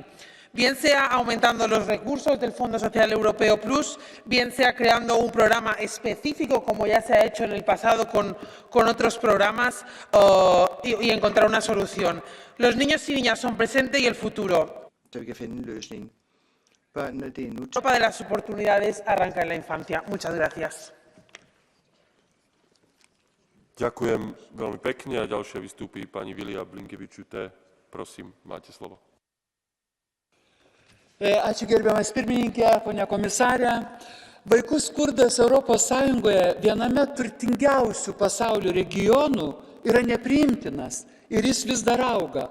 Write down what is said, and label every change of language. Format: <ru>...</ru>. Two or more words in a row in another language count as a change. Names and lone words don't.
<es>Bien sea aumentando los recursos del Fondo Social Europeo Plus, bien sea creando un programa específico, como ya se ha hecho en el pasado con otros programas, y encontrar una solución. Los niños y niñas son presente y el futuro. Europa de las oportunidades arranca en la infancia. Muchas gracias.</es> <sk>Ďakujem veľmi pekne a ďalšia vystúpi pani Vilija Blinkevičiūtė. Prosím, máte slovo.</sk> <lt>Ačiū gerbiamas pirmininkė, ponia komisarė. Vaikų skurdas ES viename turtingiausių pasaulio regionų yra nepriimtinas ir jis vis dar auga.</lt>